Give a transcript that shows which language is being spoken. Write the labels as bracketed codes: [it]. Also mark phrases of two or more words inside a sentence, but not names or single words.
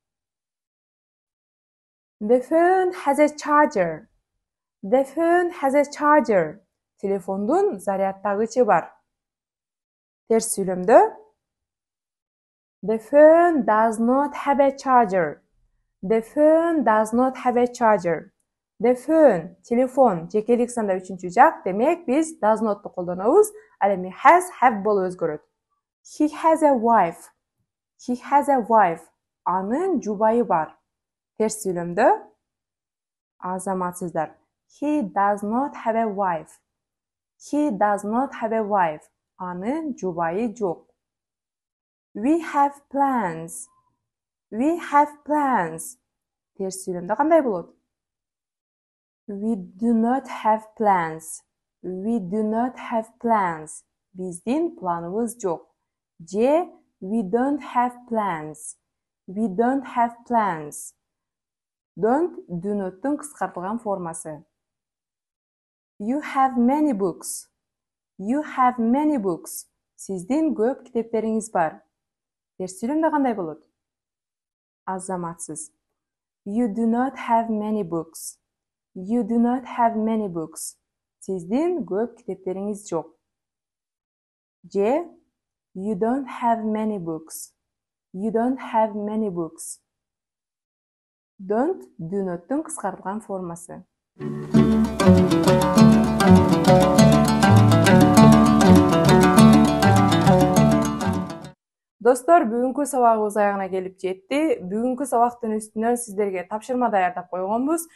[en] The phone has a charger. The phone has a charger. [ky] Телефондун зарядтагычы бар. Терс сүйлөмдө [en] the phone does not have a charger. The phone does not have a charger. The phone, [ky] телефон, жекелик санда үчүнчү жак, демек биз [en] does not'ту [ky] колдонобуз, ал эми [en] has, have [ky] болуп өзгөрөт. [en] He has a wife. He has a wife. [ky] Анын жубайы бар. Терс сүйлөмдө азаматсыздар. [en] He does not have a wife. He does not have a wife. [ky] Анын жубайы жок. [en] We have plans. We have plans. [ky] Терс сүйлөмдө кандай болот? [en] We do not have plans. We do not have plans. [ky] Биздин планыбыз жок. [en] Же we don't have plans. We don't have plans. Don't do not'тун [ky] кыскартылган формасы. [en] You have many books. You have many books. [ky] Сиздин көп китептериңиз бар. Терс сүйлөмдө кандай болот? Азаматсыз. [en] You do not have many books. You do not have many books. [ky] Сиздин көп китептериңиз жок. [en] Же you don't have many books. You don't have many books. Don't do not'тун [ky] кыскартылган формасы. Достор, бүгүнкү сабагыбыз аягына келип жетти. Бүгүнкү сабактын үстүнөн сиздерге тапшырма даярдап койгонбуз.